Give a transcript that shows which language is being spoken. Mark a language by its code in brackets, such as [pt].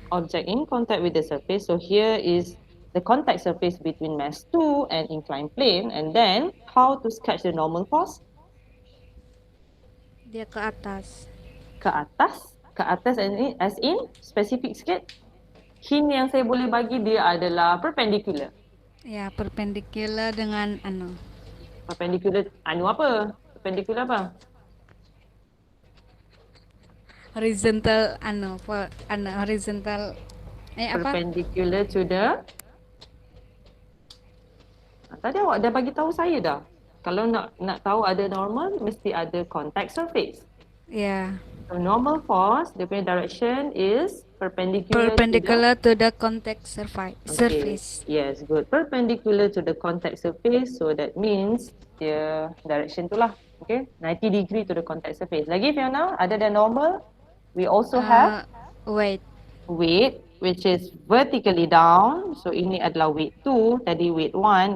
[en] Object in contact with the surface. So here is the contact surface between mass 2 and inclined plane. And then, how to sketch the normal force? [ms] Dia ke atas. Ke atas? Ke atas [en] as in specific [ms] sikit? Hint yang saya boleh bagi dia adalah perpendicular. Ya, perpendicular dengan Perpendicular apa? Perpendicular apa? Horizontal horizontal apa? [en] Perpendicular to the [ms] Tadi awak dah bagi tahu saya dah. Kalau nak tahu ada normal, mesti ada contact surface. Ya, [en] So normal force, [ms] dia punya [en] direction is perpendicular to the perpendicular to the contact Okay, surface. yes, good. Perpendicular to the contact surface, [ms] so that means dia direction tu lah. [en] Okay, 90 degree to the contact surface. [ms] Lagi Fiona, [en] other than normal, we also have Wait, weight, which is vertically down. [ms] So ini adalah weight 2, tadi weight 1.